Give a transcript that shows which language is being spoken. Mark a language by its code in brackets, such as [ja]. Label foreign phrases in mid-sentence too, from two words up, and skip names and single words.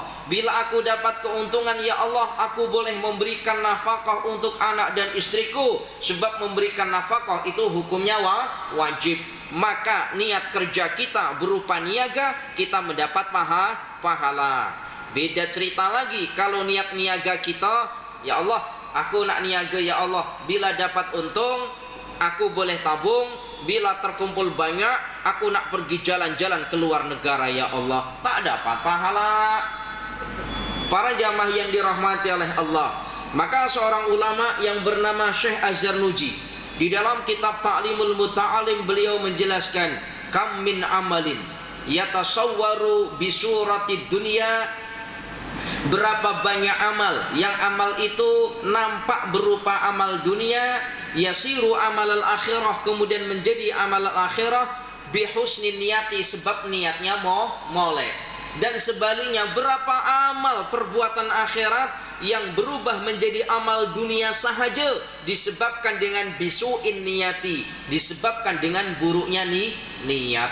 [ms] Bila aku dapat keuntungan [ar] يا الله, [ms] aku boleh memberikan nafkah untuk anak dan istriku. Sebab memberikan nafkah itu hukumnya wajib. Maka niat kerja kita berupa niaga, kita mendapat pahala. Beda cerita lagi kalau niat niaga kita, [ar] يا الله, [ms] aku nak niaga [ar] يا الله, [ms] bila dapat untung aku boleh tabung, bila terkumpul banyak aku nak pergi jalan-jalan ke luar negara [ar] يا الله, [ms] tak dapat pahala. Para jamaah yang dirahmati oleh Allah, maka seorang ulama yang bernama Syekh Az-Zarnuji di dalam kitab Ta'limul Muta'alim beliau menjelaskan, [ar] كم من عمل يتصور بصورة الدنيا, [ms] berapa banyak amal yang amal itu nampak berupa amal dunia, [ar] يصير عمل الآخرة, [ms] kemudian menjadi amal al-akhirah [ar] بحسن النية, [ms] sebab niatnya molek. Dan sebaliknya, berapa amal perbuatan akhirat yang berubah menjadi amal dunia sahaja disebabkan dengan [ar] بسوء النية, [ms] disebabkan dengan buruknya niat.